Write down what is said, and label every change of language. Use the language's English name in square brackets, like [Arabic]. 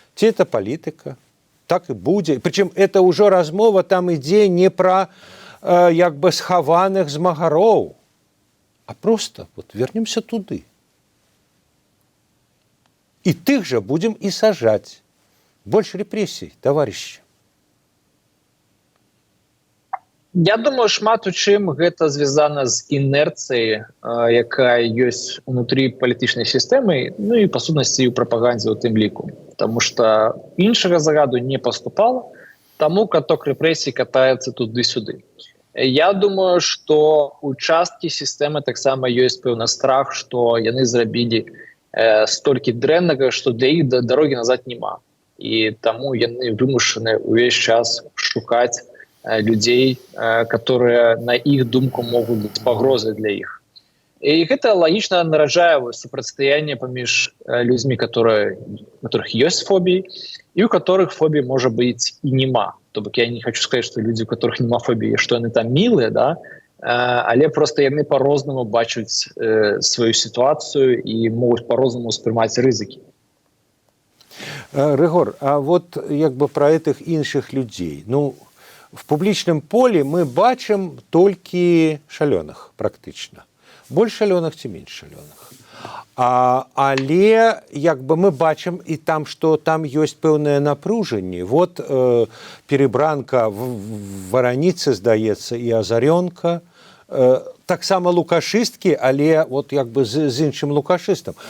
[Russian] Ці это политика? Так и будет. Причем это уже [Belarusian] размова там ідзе [Russian] не про [Belarusian] як бы схаваных змагароў, [Russian] а просто вот вернемся туды. И тых же будем и сажать. Больше репрессий, товарищи. [Belarusian] Я думаю, шмат у чым гэта звязана з інерцыяй, якая ёсць унутры палітычнай сістэмы, ну і па сутнасці ў прапагандзе ў тым ліку. Таму што іншага загаду не паступала, таму каток рэпрэсій катаецца туды-сюды. Я думаю, што у часткі сістэмы таксама ёсць пэўны страх, што яны зрабілі столькі дрэннага, што для іх дарогі назад няма. І таму яны вымушаны ўвесь час шукаць людзей, которые на іх думку могуць быць пагрозай для іх. І гэта лагічна нараджае супрацьстаянне паміж людзьмі, которых ёсць фобіі, і у которых фобій можа быць і няма. То бок я не хочу сказаць, што людзі, у которых няма фобіі, што яны там мілыя, да? Але просто яны по-рознаму бачаць сваю сітуацыю і могуць по-рознаму ўспрымаць рызыкі. [Russian] Рыгор, а вот як бы про этих [Belarusian] іншых людзей. Ну, в публічным полі мы бачым толькі шалёных практычна. Больш шалёных ці менш шалёных. Але як бы мы бачым і там, што там ёсць пэўнае напружанне. [Russian] Вот перебранка в [Belarusian] Вараніцы, здаецца, і Азарёнка. Таксама лукашысткі, але вот як бы з іншым лукашыстам.